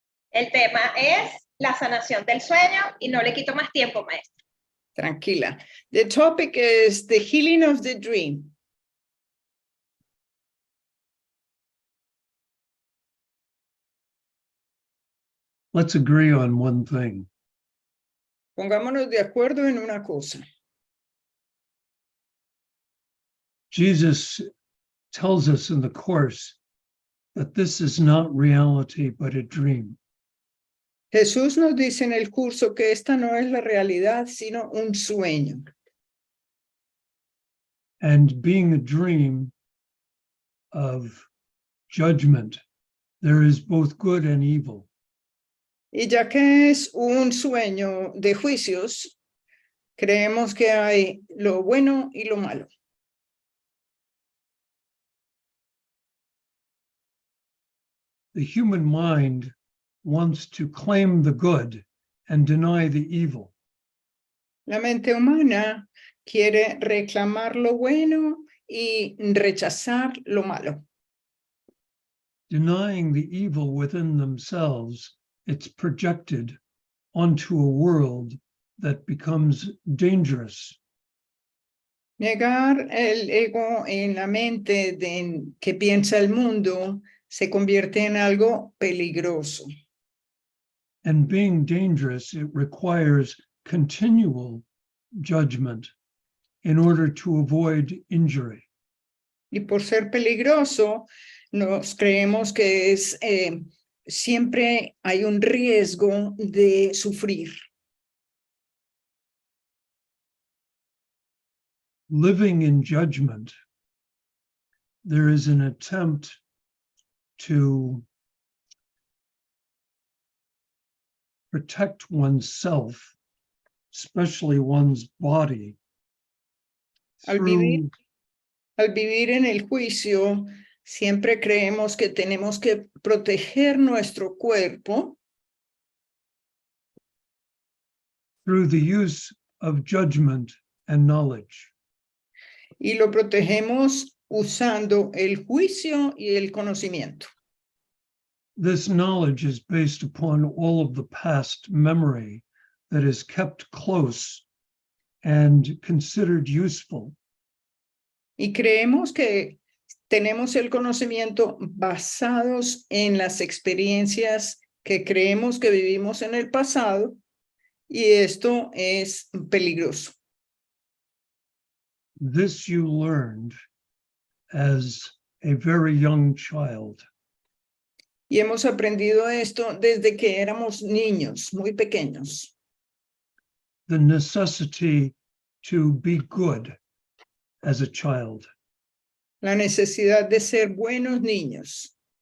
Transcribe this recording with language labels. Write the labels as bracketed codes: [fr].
[es] El tema es la sanación del sueño y no le quito más tiempo, maestro. Tranquila. [en] The topic is the healing of the dream. Let's agree on one thing. [es] Pongámonos de acuerdo en una cosa. [en] Jesus tells us in the Course that this is not reality, but a dream. [es] Jesús nos dice en el curso que esta no es la realidad, sino un sueño. [en] And being a dream of judgment, there is both good and evil. [es] Y ya que es un sueño de juicios, creemos que hay lo bueno y lo malo. [en] The human mind wants to claim the good and deny the evil. [es] La mente humana quiere reclamar lo bueno y rechazar lo malo. [en] Denying the evil within themselves, it's projected onto a world that becomes dangerous. [es] Negar el ego en la mente que piensa el mundo se convierte en algo peligroso. [en] And being dangerous, it requires continual judgment in order to avoid injury. [es] Y por ser peligroso, nos creemos que siempre hay un riesgo de sufrir. [en] Living in judgment, there is an attempt to protect oneself, especially one's body. [es] Al vivir en el juicio, siempre creemos que tenemos que proteger nuestro cuerpo [en] through the use of judgment and knowledge. [es] Y lo protegemos usando el juicio y el conocimiento. [en] This knowledge is based upon all of the past memory that is kept close and considered useful. [es] Y creemos que tenemos el conocimiento basados en las experiencias que creemos que vivimos en el pasado, y esto es peligroso. [en] This you learned as a very young child. [es] Y hemos aprendido esto desde que éramos niños, muy pequeños. [en] The necessity to be good as a child. [es] La necesidad de ser buenos niños.